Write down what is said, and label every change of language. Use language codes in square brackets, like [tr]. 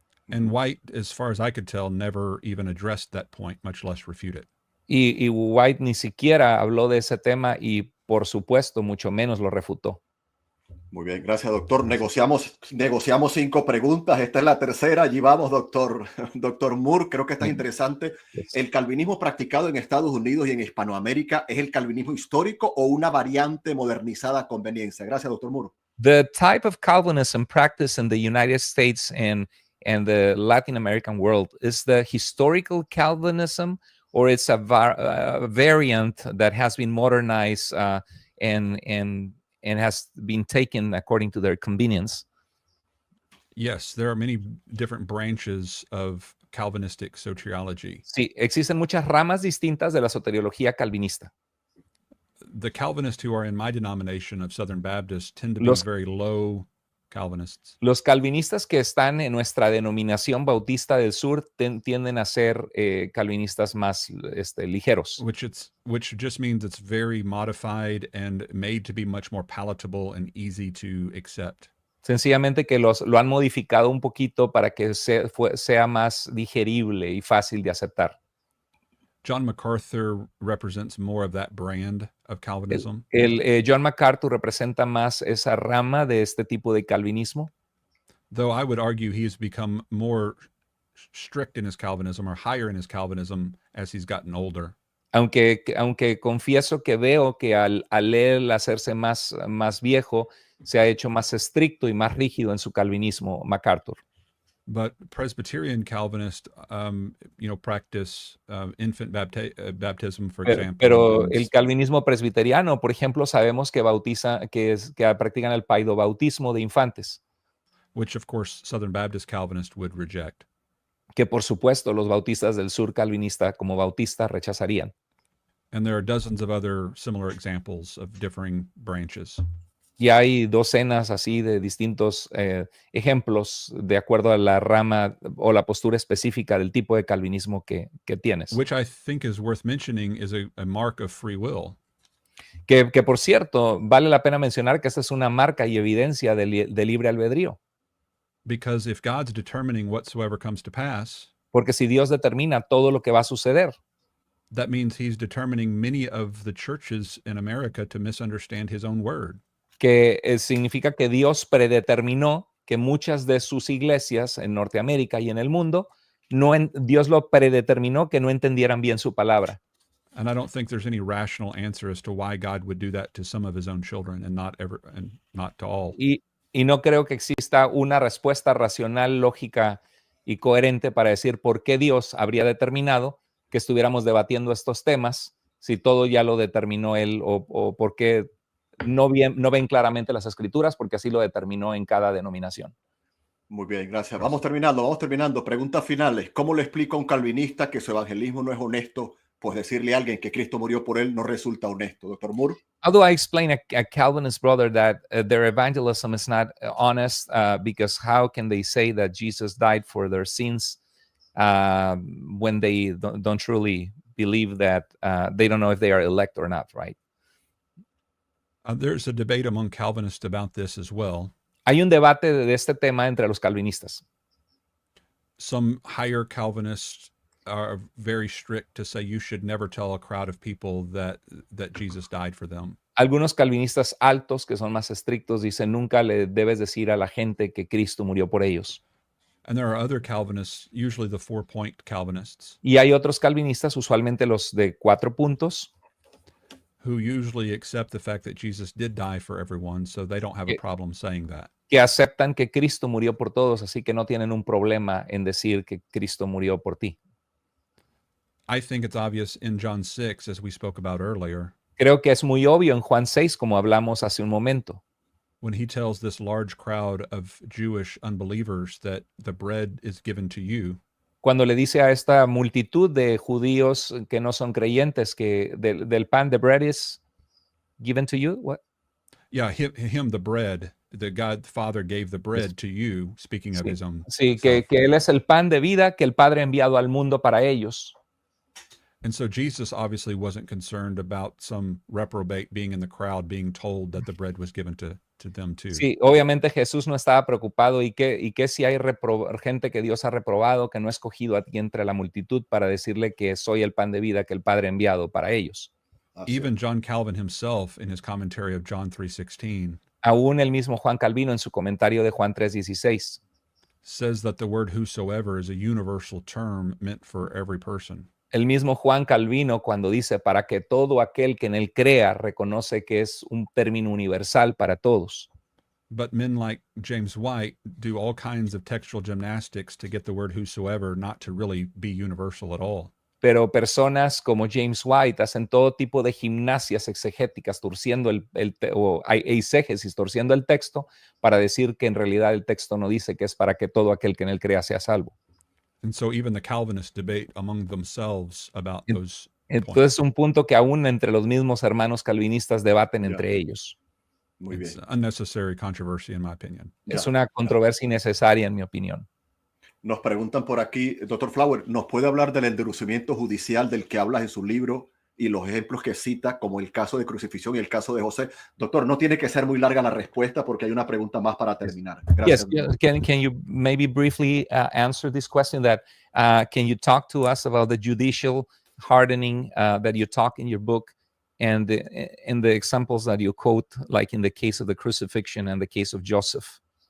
[en] And White, as far as I could tell, never even addressed that point, much less refute it. [es] Y White ni siquiera habló de ese tema y, por supuesto, mucho menos lo refutó. Muy bien, gracias, doctor. Negociamos 5 preguntas. Esta es la tercera. Allí vamos, doctor Moore. Creo que está interesante. ¿El calvinismo practicado en Estados Unidos y en Hispanoamérica es el calvinismo histórico o una variante modernizada a conveniencia? Gracias, doctor Moore. [en] The type of Calvinism practiced in the United States and the Latin American world, is the historical Calvinism, or it's a variant that has been modernized and has been taken according to their convenience? Yes, there are many different branches of Calvinistic soteriology. [es] Sí, existen muchas ramas distintas de la soteriología calvinista. [en] The Calvinists who are in my denomination of Southern Baptists tend to be very low Calvinists. [es] Los calvinistas que están en nuestra denominación Bautista del Sur tienden a ser calvinistas más ligeros. [en] Which just means it's very modified and made to be much more palatable and easy to accept. [es] Sencillamente que lo han modificado un poquito para que sea más digerible y fácil de aceptar. [en] John MacArthur represents more of that brand of Calvinism. [es] John MacArthur representa más esa rama de este tipo de calvinismo. [en] Though I would argue he's become more strict in his Calvinism or higher in his Calvinism as he's gotten older. [es] Aunque confieso que veo que al él hacerse más viejo, se ha hecho más estricto y más rígido en su calvinismo, MacArthur. [en] But Presbyterian Calvinists, practice infant baptism, for example. [es] Pero el calvinismo presbiteriano, por ejemplo, sabemos que practican el paidobautismo de infantes. [en] Which, of course, Southern Baptist Calvinists would reject. [es] Que, por supuesto, los bautistas del sur calvinista como bautistas rechazarían. [en] And there are dozens of other similar examples of differing branches. [es] Y hay docenas así de distintos ejemplos de acuerdo a la rama o la postura específica del tipo de calvinismo que tienes. [en] Which I think is worth mentioning is a mark of free will. [es] Que por cierto, vale la pena mencionar que esta es una marca y evidencia de libre albedrío. [en] Because if God's determining whatsoever comes to pass, [es] Porque si Dios determina todo lo que va a suceder, [en] that means he's determining many of the churches in America to misunderstand his own word. [es] que significa que Dios predeterminó que muchas de sus iglesias en Norteamérica y en el mundo, Dios lo predeterminó que no entendieran bien su palabra. [en] And I don't think there's any rational answer as to why God would do that to some of his own children and not to all. [es] Y no creo que exista una respuesta racional, lógica y coherente para decir por qué Dios habría determinado que estuviéramos debatiendo estos temas si todo ya lo determinó Él o por qué no ven claramente las escrituras porque así lo determinó en cada denominación. Muy bien, gracias. Vamos terminando. Preguntas finales. ¿Cómo le explico a un calvinista que su evangelismo no es honesto? Pues decirle a alguien que Cristo murió por él no resulta honesto. Doctor Moore. [en] How do I explain a Calvinist brother that their evangelism is not honest? Because how can they say that Jesus died for their sins when they don't truly believe that they don't know if they are elect or not, right? There's a debate among Calvinists about this as well. [es] Hay un debate de este tema entre los calvinistas. [en] Some higher Calvinists are very strict to say you should never tell a crowd of people that Jesus died for them. [es] Algunos calvinistas altos que son más estrictos dicen nunca le debes decir a la gente que Cristo murió por ellos. [en] And there are other Calvinists, usually the 4-point Calvinists, [es] Y hay otros calvinistas, usualmente los de 4 puntos, [en] who usually accept the fact that Jesus did die for everyone, so they don't have a problem saying that. [es] que aceptan que Cristo murió por todos, así que no tienen un problema en decir que Cristo murió por ti. [en] I think it's obvious in John 6, as we spoke about earlier, [es] Creo que es muy obvio en Juan 6, como hablamos hace un momento, [en] when he tells this large crowd of Jewish unbelievers that the bread is given to you. [es] cuando le dice a esta multitud de judíos que no son creyentes que del pan, [en] the bread is given to you. What? Yeah, him the bread, the God the Father gave the bread to you, speaking of [es] Sí, [en] his own [es] sí, [en] self. [es] que Él es el pan de vida que el Padre ha enviado al mundo para ellos. [en] And so Jesus obviously wasn't concerned about some reprobate being in the crowd being told that the bread was given to them too. [es] Sí, obviamente Jesús no estaba preocupado y que si hay gente que Dios ha reprobado, que no ha escogido a ti entre la multitud para decirle que soy el pan de vida que el Padre ha enviado para ellos. [en] Even John Calvin himself, in his commentary of John 3:16, [es] Aún el mismo Juan Calvino en su comentario de Juan 3:16 [en] says that the word whosoever is a universal term meant for every person. [es] el mismo Juan Calvino cuando dice para que todo aquel que en él crea reconoce que es un término universal para todos. [en] But men like James White do all kinds of textual gymnastics to get the word whosoever not to really be universal at all. [es] Pero personas como James White hacen todo tipo de gimnasias exegéticas, torciendo eisegesis, torciendo el texto para decir que en realidad el texto no dice que es para que todo aquel que en él crea sea salvo. [en] And so even the Calvinists debate among themselves about those [es] Entonces, un punto que aún entre los mismos hermanos calvinistas debaten entre ellos. Muy bien. [en] It's unnecessary controversy, in my opinion. [es] Es una controversia innecesaria, en mi opinión. Nos preguntan por aquí, doctor Flower, ¿nos puede hablar del endurecimiento judicial del que hablas en su libro y los ejemplos que cita, como el caso de crucifixión y el caso de José? Doctor, no tiene que ser muy larga la respuesta porque hay una pregunta más para terminar. Gracias. [en] Yes, can you maybe briefly answer this question that can you talk to us about the judicial hardening that you talk in your book and the examples that you quote, like in the case of the crucifixion and the case of Joseph?